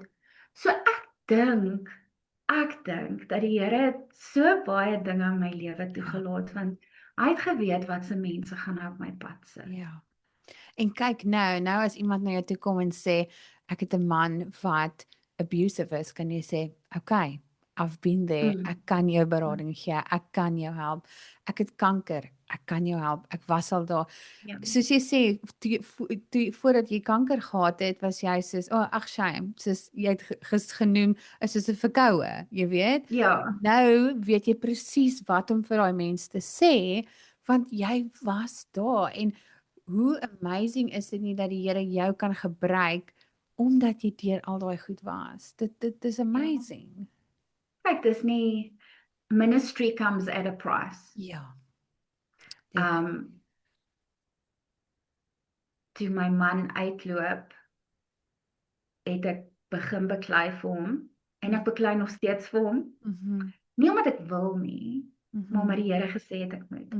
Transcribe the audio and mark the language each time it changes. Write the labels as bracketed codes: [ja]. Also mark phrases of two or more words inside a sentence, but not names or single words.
[af] So ek dink dat die Here so baie dinge in my lewe toegelaat, want hy het geweet wat se mense gaan nou op my pad sit. Ja. En kyk nou as iemand na jou toe kom en sê, ek het 'n man wat abusive is, kan jy sê, [en] okay, I've been there, [af] ek kan jou berading gee, ek kan jou help, ek het kanker, ek kan jou help, ek was al daar. Soos jy sê, voordat jy kanker gehad het, was jy soos, ag shame, soos jy het genoem, is soos 'n verkoue, jy weet? Nou weet jy presies wat om vir daai mens te sê, want jy was daar, en hoe amazing is dit nie dat die Here jou kan gebruik, omdat jy deur al daai goed was. Dit is amazing. Kyk, dis nie, [en] ministry comes at a price. [af] Ja. Toe my man uitloop, het ek begin beklei vir hom, en ek beklei nog steeds vir hom, nie omdat ek wil nie, maar omdat die Here gesê het ek moet.